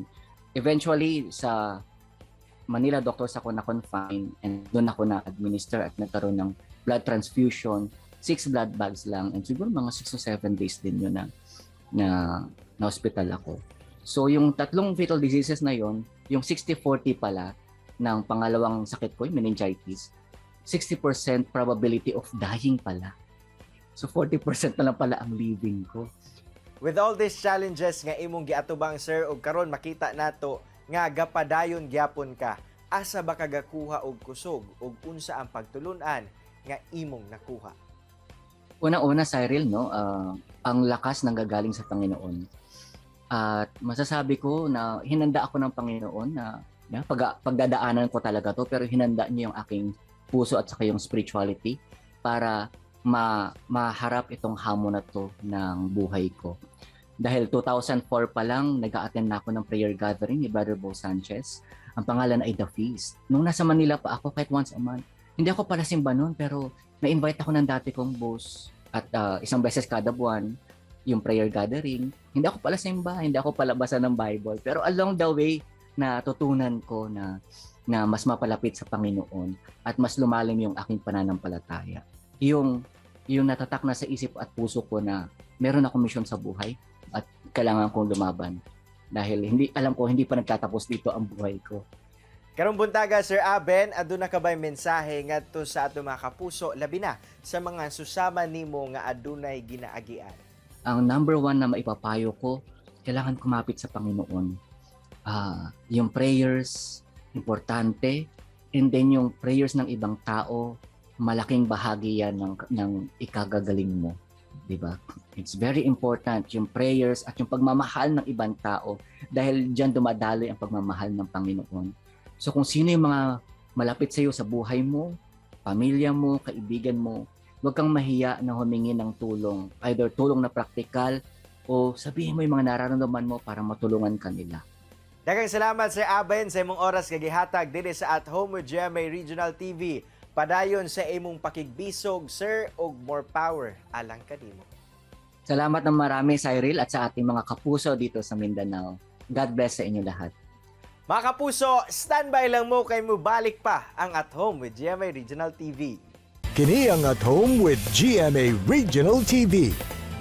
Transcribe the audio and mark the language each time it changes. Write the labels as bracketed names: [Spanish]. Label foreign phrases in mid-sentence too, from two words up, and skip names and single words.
[Filipino] Eventually, sa Manila doctors ako na-confine, and doon ako na-administer at nagkaroon ng [English] blood transfusion. [Filipino] 6 [English] blood bags [Filipino] lang, and siguro mga [English] 6 to 7 days [Filipino] din yun na hospital ako. So yung tatlong [English] fatal diseases [Filipino] na yon, yung 60-40 pala ng pangalawang sakit ko, yung meningitis, 60% [English] probability of dying [Filipino] pala. So 40% na lang pala ang living ko. [English] With all these challenges [Cebuano] nga imong giatubang, sir, og karon makita nato nga gapadayon gyapon ka. Asa ba kagakuha og kusog ug unsa ang pagtulunan nga imong nakuha? [Filipino] Una-una, Cyril, no, ang lakas nanggagaling sa Panginoon. At masasabi ko na hinanda ako ng Panginoon na pagdadaanan ko talaga to, pero hinanda niya yung aking puso at saka yung spirituality para maharap itong hamon na to ng buhay ko. Dahil 2004 pa lang, nag-a-attend na ako ng [English] prayer gathering [Filipino] ni Brother Bo Sanchez. Ang pangalan ay The Feast. Nung nasa Manila pa ako, kahit [English] once a month, [Filipino] hindi ako pala simba noon, pero na-invite ako ng dati kong boss at isang beses kada buwan, yung [English] prayer gathering. [Filipino] Hindi ako pala simba, hindi ako pala basa ng Bible. Pero [English] along the way, [Filipino] natutunan ko na mas mapalapit sa Panginoon at mas lumalim yung aking pananampalataya. Yung natatak na sa isip at puso ko na meron akong misyon sa buhay at kailangan kong lumaban. Dahil alam ko hindi pa nagtatapos dito ang buhay ko. [Cebuano] Karong buntaga, Sir Aben, aduna ka ba'y mensahe ngadto sa ato mga kapuso, labi na sa mga susama nimo nga adunay ginaagian? [Filipino] Ang [English] number one [Filipino] na maipapayo ko, kailangan kumapit sa Panginoon. Yung prayers, importante. And then yung prayers ng ibang tao, malaking bahagi yan ng ikagagaling mo. Diba? [English] It's very important [Filipino] yung prayers at yung pagmamahal ng ibang tao dahil dyan dumadaloy ang pagmamahal ng Panginoon. So kung sino yung mga malapit sa iyo sa buhay mo, pamilya mo, kaibigan mo, huwag kang mahiya na humingi ng tulong. Either tulong na praktikal o sabihin mo yung mga nararamdaman mo para matulungan kanila. [Cebuano] Daghang salamat, Sir Aben, sa imong oras kagihatag diri sa At Home with GMA Regional TV. Padayon sa imong pakigbisog, Sir, og [English] more power [Cebuano] alang kanimo. [Filipino] Salamat ng marami, Cyril, at sa ating mga kapuso dito sa Mindanao. [English] God bless [Filipino] sa inyo lahat. [Cebuano] Mga kapuso, standby lang mo kay mo balik pa ang At Home with GMA Regional TV. Kini ang At Home with GMA Regional TV.